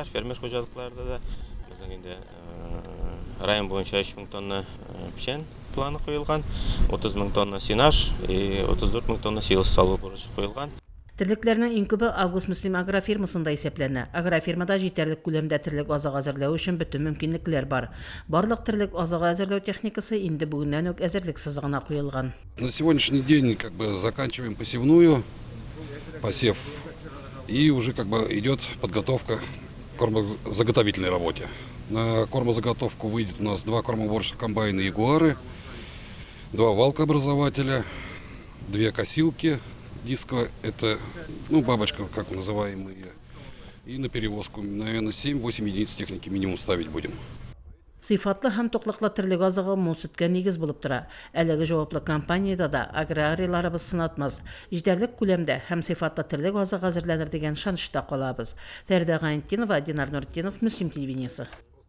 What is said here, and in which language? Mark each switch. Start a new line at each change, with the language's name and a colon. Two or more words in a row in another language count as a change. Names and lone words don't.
Tatar: Фермер хуҗалыкларында да безнең инде район буенча 3000 тонна печән планы куелган, 30 000 тонна сенаж и 34 000 тонна силос салу бурычы куелган. Терлекләрнең иң күбе Август Муслим агрофирмасында исәпләнә. Агрофирмада җитәрлек күләмдә терлек азык әзерләү өчен бөтен мөмкинлекләр бар. Барлык терлек азык әзерләү техникасы инде бүгеннән үк әзерлек сызыгына куелган.
Russian: На сегодняшний день заканчиваем посевную, посев, и уже идет подготовка к кормозаготовительной работе. На кормозаготовку выйдет у нас 2 кормоуборочных комбайна «Ягуары», 2 валкообразователя, 2 косилки дисковые, это бабочка, как называемые, и на перевозку, наверное, 7-8 единиц техники минимум ставить будем.
Tatar: Сыйфатлы һәм токлыклы терлек азыгы мул сөткә нигез булып тора. Әлеге җаваплы компаниядә дә аграрийларыбыз сынатмас. Җитәрлек күләмдә һәм сыйфатлы терлек азыгы әзерләнер дигән шанышта калабыз. Фәридә Гаентдинова, Динар Нуртдинов, Мөслим телевидениесе.